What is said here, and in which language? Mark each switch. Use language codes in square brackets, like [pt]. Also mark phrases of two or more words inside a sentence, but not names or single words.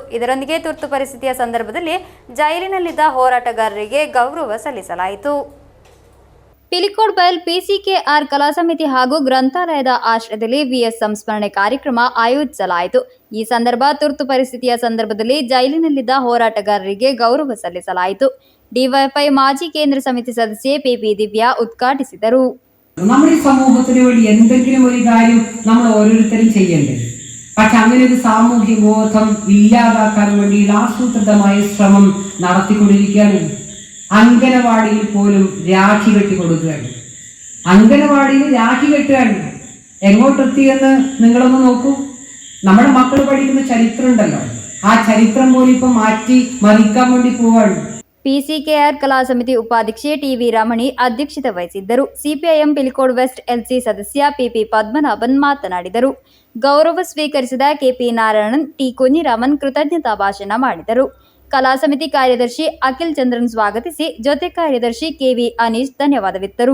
[kn] ಇದರೊಂದಿಗೆ ತುರ್ತು ಪರಿಸ್ಥಿತಿಯ ಸಂದರ್ಭದಲ್ಲಿ ಜೈಲಿನಲ್ಲಿದ್ದ ಹೋರಾಟಗಾರರಿಗೆ ಗೌರವ ಸಲ್ಲಿಸಲಾಯಿತು. ಪಿಲಿಕೋಡ್ ಬಯಲ್ ಪಿಸಿಕೆಆರ್ ಕಲಾ ಸಮಿತಿ ಹಾಗೂ ಗ್ರಂಥಾಲಯದ ಆಶ್ರಯದಲ್ಲಿ ವಿಎಸ್ ಸಂಸ್ಮರಣೆ ಕಾರ್ಯಕ್ರಮ ಆಯೋಜಿಸಲಾಯಿತು. ಈ ಸಂದರ್ಭ ತುರ್ತು ಪರಿಸ್ಥಿತಿಯ ಸಂದರ್ಭದಲ್ಲಿ ಜೈಲಿನಲ್ಲಿದ್ದ ಹೋರಾಟಗಾರರಿಗೆ ಗೌರವ ಸಲ್ಲಿಸಲಾಯಿತು. ಡಿವೈಎಫ್ಐ ಮಾಜಿ ಕೇಂದ್ರ ಸಮಿತಿ ಸದಸ್ಯೆ ಪಿ ದಿವ್ಯ ಉದ್ಘಾಟಿಸಿದರು. [ml] നമ്മുടെ സമൂഹത്തിന് വേണ്ടി എന്തെങ്കിലും ഒരു കാര്യം നമ്മൾ ഓരോരുത്തരും ചെയ്യണ്ടേ. പക്ഷെ അങ്ങനെ ഒരു സാമൂഹ്യ ബോധം ഇല്ലാതാക്കാൻ വേണ്ടി ആസൂത്രിതമായ ശ്രമം നടത്തിക്കൊണ്ടിരിക്കുകയാണ്. അംഗനവാടിയിൽ പോലും രാഖി കെട്ടി കൊടുക്കുകയാണ്. അംഗനവാടിയിൽ രാഖി കെട്ടുകയാണ്. എങ്ങോട്ടെത്തിയെന്ന് നിങ്ങളൊന്ന് നോക്കൂ. നമ്മുടെ മക്കൾ പഠിക്കുന്ന ചരിത്രം ഉണ്ടല്ലോ, ആ ചരിത്രം പോലും ഇപ്പം മാറ്റി മറിക്കാൻ വേണ്ടി പോവാണ്. [kn] ಪಿಸಿಕೆಆರ್ ಕಲಾ ಸಮಿತಿ ಉಪಾಧ್ಯಕ್ಷೆ ಟಿವಿ ರಮಣಿ ಅಧ್ಯಕ್ಷತೆ ವಹಿಸಿದ್ದರು. ಸಿಪಿಐಎಂ ಪಿಲಿಕೋಡ್ ವೆಸ್ಟ್ ಎಲ್ಸಿ ಸದಸ್ಯ ಪಿಪಿ ಪದ್ಮನಾಭನ್ ಮಾತನಾಡಿದರು. ಗೌರವ ಸ್ವೀಕರಿಸಿದ ಕೆಪಿ ನಾರಾಯಣನ್, ಟಿ ಕುഞ്ഞിರಾಮನ್ ಕೃತಜ್ಞತಾ ಭಾಷಣ ಮಾಡಿದರು. ಕಲಾ ಸಮಿತಿ ಕಾರ್ಯದರ್ಶಿ ಅಖಿಲ್ ಚಂದ್ರನ್ ಸ್ವಾಗತಿಸಿ ಜೊತೆ ಕಾರ್ಯದರ್ಶಿ ಕೆವಿ ಅನೀಶ್ ಧನ್ಯವಾದವಿತ್ತರು.